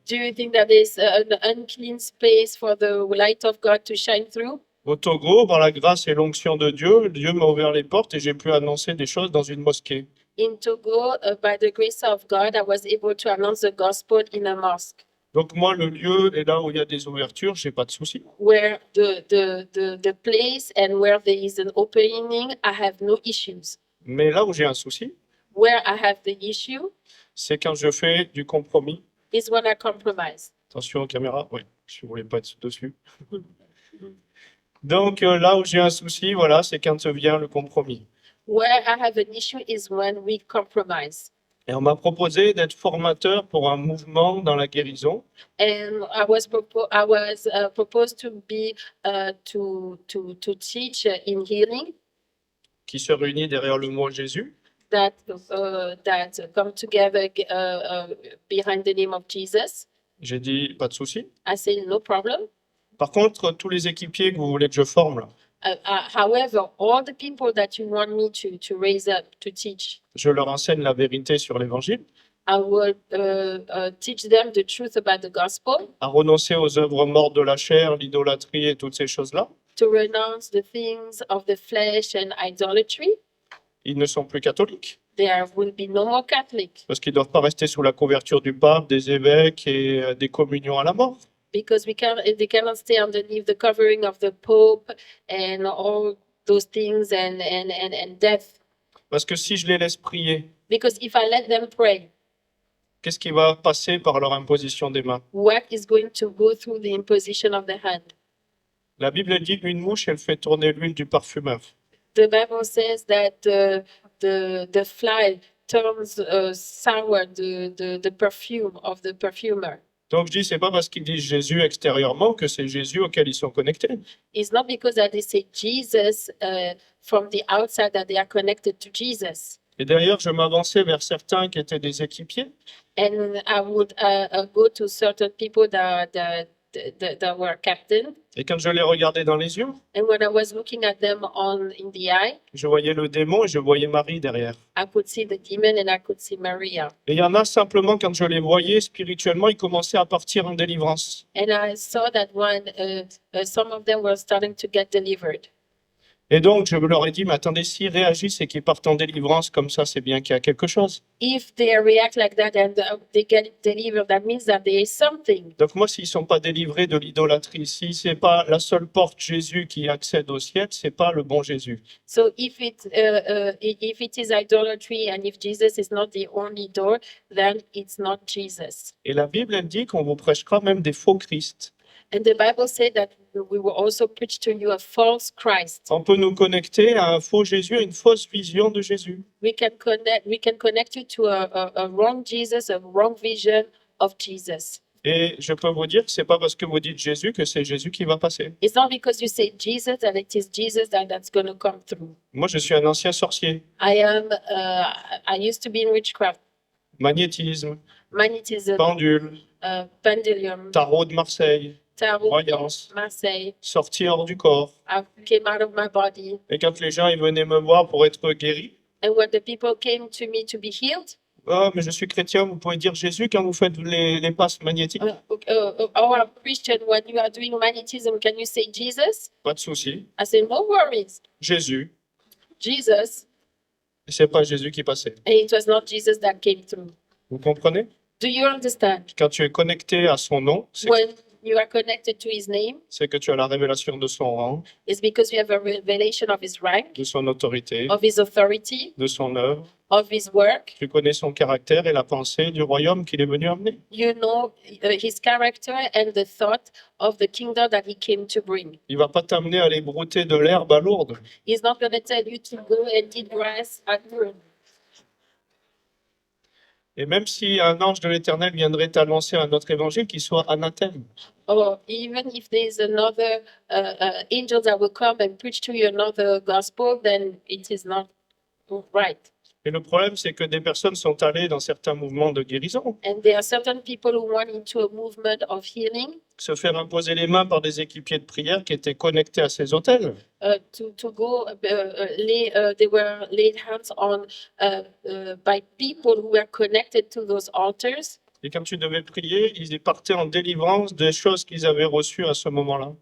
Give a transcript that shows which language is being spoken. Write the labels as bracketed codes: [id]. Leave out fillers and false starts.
[en] Do you think that there's an unclean space for the light of God to shine through? [fr] Au Togo, par la grâce et l'onction de Dieu, Dieu m'a ouvert les portes et j'ai pu annoncer des choses dans une mosquée. [en] In Togo, by the grace of God, I was able to announce the gospel in a mosque, [fr] Donc moi, le lieu est là où il y a des ouvertures, j'ai pas de souci. [en] where the place and where there is an opening, I have no issues. [fr] Mais là où j'ai un souci, [en] Where I have the issue [fr] c'est quand je fais du compromis. [en] is when I compromise. [fr] Attention aux caméras, oui, je voulais pas être dessus. Donc là où j'ai un souci, voilà, c'est quand vient le compromis. [en] Where I have an issue is when we compromise. [fr] Et on m'a proposé d'être formateur pour un mouvement dans la guérison. [en] And I was proposed to be to teach in healing [fr] Qui se réunit derrière le mot Jésus. [en] that come together behind the name of Jesus. [fr] J'ai dit, pas de souci. [en] I say no problem. [fr] Par contre, tous les équipiers que vous voulez que je forme, là, [en] However, all the people that you want me to raise up to teach, [fr] je leur enseigne la vérité sur l'évangile, [en] I will teach them the truth about the gospel, [fr] à renoncer aux œuvres mortes de la chair, l'idolâtrie et toutes ces choses-là. [en] to renounce the things of the flesh and idolatry. [fr] Ils ne sont plus catholiques, [en] There will be no more Catholic, [fr] parce qu'ils ne doivent pas rester sous la couverture du pape, des évêques et des communions à la mort. [en] because they cannot stay underneath the covering of the Pope and all those things and death. [fr] Parce que si je les laisse prier, [en] Because if I let them pray, [fr] qu'est-ce qui va passer par leur imposition des mains? [en] what is going to go through the imposition of the hand? [fr] La Bible dit qu'une mouche, elle fait tourner l'huile du parfumeur. [en] The Bible says that the fly turns sour the perfume of the perfumer. [fr] Donc je dis, c'est pas parce qu'ils disent Jésus extérieurement que c'est Jésus auquel ils sont connectés. [en] It's not because that they say Jesus from the outside that they are connected to Jesus. [fr] Et d'ailleurs, je m'avançais vers certains qui étaient des équipiers. [en] And I would go to certain people that were captain. [fr] Et quand je les regardais dans les yeux, [en] And when I was looking at them in the eye, [fr] je voyais le démon et je voyais Marie derrière. [en] I could see the demon and I could see Maria. [fr] Et il y en a simplement, quand je les voyais spirituellement, ils commençaient à partir en délivrance. [en] And I saw that some of them were starting to get delivered. [fr] Et donc, je leur ai dit, mais attendez, s'ils réagissent et qu'ils partent en délivrance comme ça, c'est bien qu'il y a quelque chose. [en] If they react like that and they get delivered, that means that there is something. [fr] Donc moi, s'ils ne sont pas délivrés de l'idolâtrie, si ce n'est pas la seule porte Jésus qui accède au ciel, ce n'est pas le bon Jésus. [en] So if it is idolatry and if Jesus is not the only door, then it's not Jesus. [fr] Et la Bible, elle dit qu'on vous prêchera même des faux Christ. [en] And the Bible said that we will also preach to you a false Christ. [fr] On peut nous connecter à un faux Jésus, à une fausse vision de Jésus. [en] We can connect you to a wrong Jesus, a wrong vision of Jesus. [fr] Et je peux vous dire que c'est pas parce que vous dites Jésus que c'est Jésus qui va passer. [en] It's not because you say Jesus that it is Jesus that's going to come through. [fr] Moi, je suis un ancien sorcier. [en] I used to be in witchcraft, [fr] Magnétisme, [en] magnetism, [fr] pendule, [en] pendulum, [fr] tarot de Marseille, [en] tarot, [fr] croyance, [en] Marseille. [fr] sortie hors du corps. [en] I came out of my body. [fr] Et quand les gens ils venaient me voir pour être guéris, [en] And when the people came to me to be healed, [fr] ah, mais je suis chrétien, vous pouvez dire Jésus quand vous faites les passes magnétiques. [en] I'm Christian, when you are doing magnetism, can you say Jesus? [fr] Pas de souci. [en] I said, no worries, [fr] Jésus. [en] Jesus. [fr] Et c'est pas Jésus qui passait. [en] And it was not Jesus that came through. [fr] Vous comprenez? [en] Do you understand? [fr] Quand tu es connecté à son nom, [en] When you are connected to his name, [fr] c'est que tu as la révélation de son rang, [en] it's because you have a revelation of his rank, [fr] de son autorité, [en] of his authority, [fr] de son œuvre. [en] of his work. [fr] Tu connais son caractère et la pensée du royaume qu'il est venu amener. [en] You know his character and the thought of the kingdom that he came to bring. [fr] Il va pas t'amener à aller brouter de l'herbe à Lourdes. [en] He's not going to tell you to go and eat grass at noon. [fr] Et même si un ange de l'Éternel viendrait t'annoncer un autre évangile, qu'il soit anathème. [en] Or even if there's another angel that will come and preach to you another gospel, then it is not right. [fr] Et le problème, c'est que des personnes sont allées dans certains mouvements de guérison, [en] And there are certain people who went into a movement of healing [fr] se faire imposer les mains par des équipiers de prière qui étaient connectés à ces hôtels. [en] to go. They were laid hands on by people who were connected to those altars. [fr] Et quand tu devais prier, ils partaient en délivrance des choses qu'ils avaient reçues à ce moment-là.